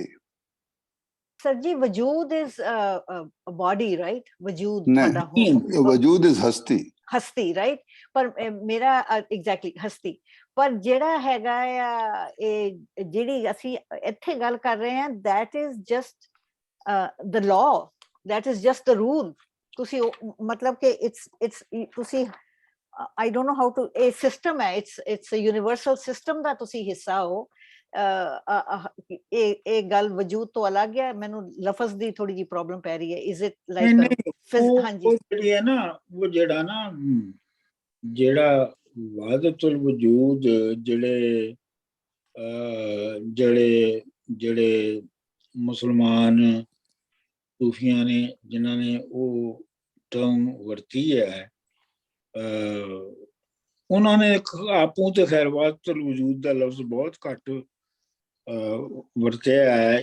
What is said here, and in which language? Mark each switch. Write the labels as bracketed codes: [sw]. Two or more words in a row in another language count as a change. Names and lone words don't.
[pa] ਸਰ ਜੀ, ਵਜੂਦ [en] is body, right? [pa] ਵਜੂਦ ਨਹੀਂ, ਵਜੂਦ ਇਜ਼ ਹਸਤੀ, ਹਸਤੀ, ਰਾਈਟ? ਪਰ ਮੇਰਾ ਐਗਜ਼ੈਕਟਲੀ ਹਸਤੀ, ਪਰ ਜਿਹੜਾ ਹੈਗਾ ਆ ਇਹ ਜਿਹੜੀ ਅਸੀਂ ਇੱਥੇ ਗੱਲ ਕਰ ਰਹੇ ਹਾਂ, [en] that is just the law, that is just the rule. [pa] ਤੁਸੀਂ ਮਤਲਬ ਕਿ [en] it's ਤੁਸੀਂ I don't know how to, [pa] ਇਹ ਸਿਸਟਮ ਹੈ, [en] it's a universal system [pa] ਦਾ ਤੁਸੀਂ ਹਿੱਸਾ ਹੋ। ਇਹ ਗੱਲ ਵਜੂਦ ਤੋਂ ਅਲੱਗ ਹੈ, ਮੈਨੂੰ ਲਫ਼ਜ਼ ਦੀ ਥੋੜੀ ਜਿਹੀ ਪ੍ਰੋਬਲਮ ਪੈ ਰਹੀ ਹੈ। [en] is it [pa] ਨਹੀਂ [en] like [pa] ਨਹੀਂ, ਹਾਂਜੀ ਉਹ ਜਿਹੜੀ ਹੈ ਨਾ, ਉਹ ਜਿਹੜਾ ਨਾ ਜਿਹੜਾ ਵਾਹਦਤੁਲ ਵਜੂਦ, ਜਿਹੜੇ ਜਿਹੜੇ ਜਿਹੜੇ ਮੁਸਲਮਾਨ ਸੂਫੀਆਂ ਨੇ ਜਿਨ੍ਹਾਂ ਨੇ ਉਹ ਟਰਮ ਵਰਤੀ ਹੈ, ਉਹਨਾਂ ਨੇ ਆਪੂ ਤੇ ਖੈਰ ਵਾਹਦਤੁਲ ਵਜੂਦ ਦਾ ਲਫ਼ਜ਼ ਬਹੁਤ ਘੱਟ ਵਰਤਿਆ ਹੈ।